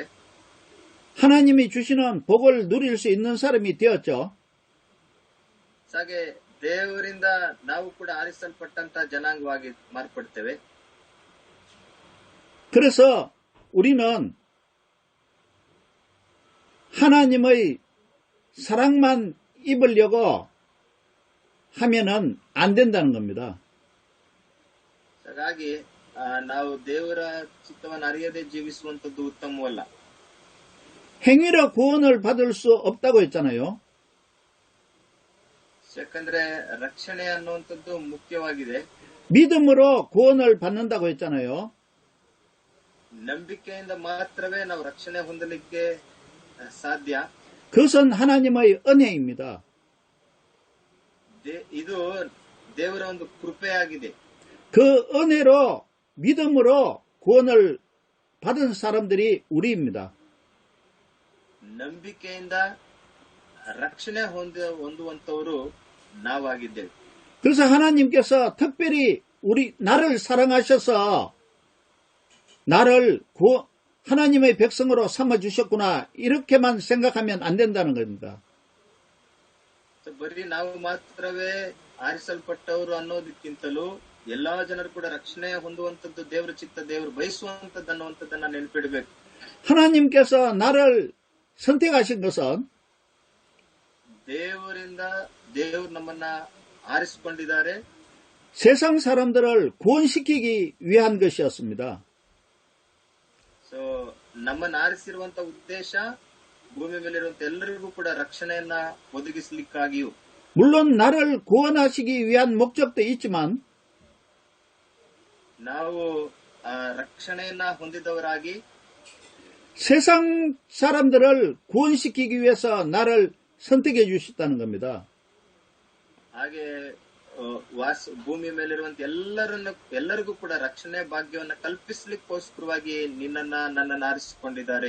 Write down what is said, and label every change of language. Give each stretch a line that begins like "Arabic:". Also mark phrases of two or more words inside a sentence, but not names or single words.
Korean: 하나님이 주시는 복을 누릴 수 있는 사람이 되었죠.
Kannada: ಹಾಗೆ ದೇವರಿಂದ ನಾವು ಕೂಡ ಆರಿಸಲ್ಪಟ್ಟಂತ ಜನಾಂಗವಾಗಿ ಮಾರ್ಪಡ್ತೇವೆ.
Korean: 그래서 우리는 하나님의 사랑만 입으려고 하면은 안 된다는 겁니다.
Kannada: ಹಾಗಾಗಿ ನಾವು ದೇವರ ಚಿತ್ತವನ್ನು ಅರಿಯದೆ ಜೀವಿಸುವಂತದ್ದು ಉತ್ತಮವಲ್ಲ.
Korean: 행위로 구원을 받을 수 없다고 했잖아요.
Kannada: ಯಾಕಂದ್ರೆ ರಕ್ಷಣೆ ಅನ್ನುವಂಥದ್ದು ಮುಖ್ಯವಾಗಿದೆ.
Korean: 믿음으로 구원을 받는다고 했잖아요.
Kannada: ನಂಬಿಕೆಯಿಂದ ಮಾತ್ರವೇ ನಾವು ರಕ್ಷಣೆ ಹೊಂದಲಿಕ್ಕೆ ಸಾಧ್ಯ.
Korean: 그것은 하나님의 은혜입니다.
Kannada: ಇದು ದೇವರ ಒಂದು ಕೃಪೆಯಾಗಿದೆ.
Korean: 그 은혜로 믿음으로 구원을 받은 사람들이 우리입니다.
Kannada: ನಂಬಿಕೆಯಿಂದ ರಕ್ಷಣೆ ಹೊಂದುವಂತವರು ನಾವಾಗಿದ್ದೇವೆ.
Korean: 그래서 하나님께서 특별히 나를 사랑하셔서 나를 하나님의 백성으로 삼아주셨구나, 이렇게만 생각하면 안 된다는 겁니다.
Kannada: ಬರೀ ನಾವು ಮಾತ್ರವೇ ಆರಿಸಲ್ಪಟ್ಟವರು ಅನ್ನೋದಕ್ಕಿಂತಲೂ ಎಲ್ಲಾ ಜನರು ಕೂಡ ರಕ್ಷಣೆ ಹೊಂದುವಂತದ್ದು ದೇವರ ಚಿತ್ತ, ದೇವರು ಬಯಸುವಂತದ್ದು ಅನ್ನುವಂಥದ್ದನ್ನ ನೆನಪಿಡಬೇಕು.
Korean: 하나님께서 나를 선택하신 것은
Kannada: ದೇವರು ನಮ್ಮನ್ನ ಆರಿಸಿಕೊಂಡಿದ್ದಾರೆ.
Korean: 세상 사람들을 구원시키기 위한 것이었습니다.
Kannada: ಸೊ ನಮ್ಮನ್ನ ಆರಿಸಿರುವಂತ ಉದ್ದೇಶ ಭೂಮಿ ಮೇಲಿರುವಂತ ಎಲ್ಲರಿಗೂ ಕೂಡ ರಕ್ಷಣೆಯನ್ನ ಒದಗಿಸಲಿಕ್ಕಾಗಿಯೂ.
Korean: 물론 나를 구원하시기 위한 목적도 있지만
Kannada: ನಾವು ರಕ್ಷಣೆಯನ್ನ ಹೊಂದಿದವರಾಗಿ
Korean: 세상 사람들을 구원시키기 위해서 나를 선택해 주셨다는 겁니다.
Kannada: ಹಾಗೆ ಭೂಮಿ ಮೇಲಿರುವಂತ ಎಲ್ಲರಿಗೂ ಕೂಡ ರಕ್ಷಣೆ ಭಾಗ್ಯವನ್ನ ಕಲ್ಪಿಸ್ಲಿಕ್ಕೋಸ್ಕರವಾಗಿ ನನ್ನನ್ನು ಆರಿಸಿಕೊಂಡಿದ್ದಾರೆ.